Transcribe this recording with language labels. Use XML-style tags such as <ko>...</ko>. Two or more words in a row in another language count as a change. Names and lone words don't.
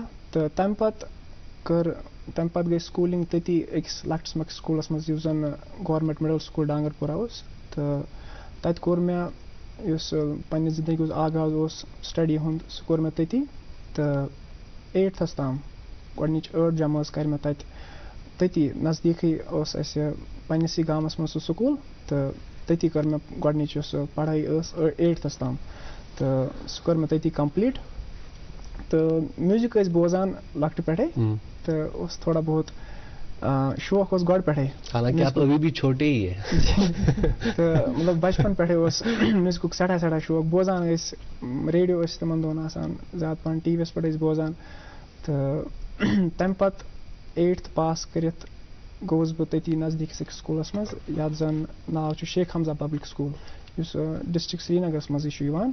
<ks>तो तम पत गई स्कूलिंग तती अकिस लक्टस मक्स स्कूलस मज युस जन गवर्नमेंट मिडल स्कूल डांगरपोरा तो तत कोर मे पन्ने जिंदगी आगाज स्टडी हुंद सह कोर मे तती। तो 8th ताम गोडनिच 8 जमात कर मे तती नजदीकी पन्नसी गामस मज स्कूल। तो तती कर मे गोडनिच पढ़ाई 8th ताम। तो सह कोर मे तती कंप्लीट। तो म्यूजिक बोजान लकट पे तो थोड़ा बहुत شوق اوس گۄڈٕ پٮ۪ٹھَے</ks> <ur>حالانکہ آپ ابھی بھی چھوٹے ہی ہیں.</ur> <ks>تہٕ مطلب بچپن پٮ۪ٹھَے اوس میوٗزکُک سٮ۪ٹھاہ شوق. بوزان ٲسۍ ریڈیو ٲسۍ تِمن دۄہن آسان زیادٕ پہن ٹی وی یَس پٮ۪ٹھ ٲسۍ بوزان. تہٕ تَمہِ پتہٕ 8th پاس کٔرِتھ گوٚوُس بہٕ تٔتی نزدیٖکِس أکِس سکوٗلس منٛز یَتھ زن ناو چھُ شیخ حمزہ پبلک سکوٗل یُس ڈسٹرک سرینگرس منٛزٕے چھُ یِوان.</ks>